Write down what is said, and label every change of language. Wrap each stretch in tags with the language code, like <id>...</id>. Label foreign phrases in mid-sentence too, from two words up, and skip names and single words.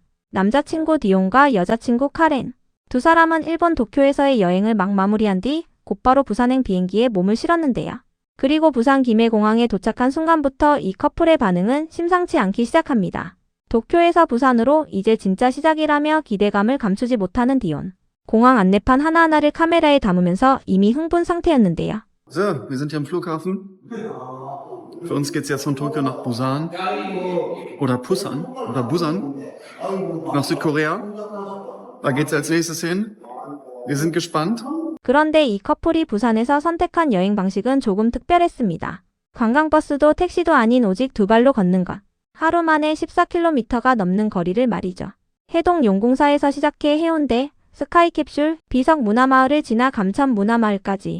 <ko>남자친구 디온과 여자친구 카렌. 두 사람은 일본 도쿄에서의 여행을 막 마무리한 뒤 곧바로 부산행 비행기에 몸을 실었는데요. 그리고 부산 김해공항에 도착한 순간부터 이 커플의 반응은 심상치 않기 시작합니다. 도쿄에서 부산으로 이제 진짜 시작이라며 기대감을 감추지 못하는 디온. 공항 안내판 하나하나를 카메라에 담으면서 이미 흥분 상태였는데요.</ko> <de>So, wir sind hier am Flughafen. Für uns geht's jetzt von Tokio nach Busan. Oder Busan. Oder Busan. Nach Südkorea. Da geht's als nächstes hin. Wir sind gespannt.</de> <ko>그런데 이 커플이 부산에서 선택한 여행 방식은 조금 특별했습니다. 관광버스도 택시도 아닌 오직 두 발로 걷는 것. 하루 만에 14km가 넘는 거리를 말이죠. 해동 용궁사에서 시작해 해운대, 스카이캡슐, 비석 문화마을을 지나 감천 문화마을까지.</ko>